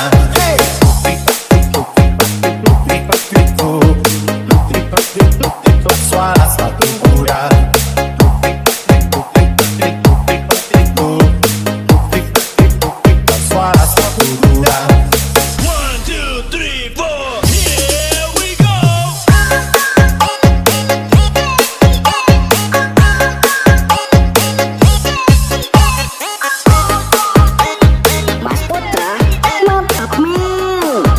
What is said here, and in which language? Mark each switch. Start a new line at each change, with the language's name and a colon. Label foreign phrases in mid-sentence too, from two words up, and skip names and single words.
Indonesian: Hey! Suara sepatu kuda. Suara sepatu kuda. 1, 2, 3, 4,
English: here we go.
Indonesian: MasPutra. Mantap men.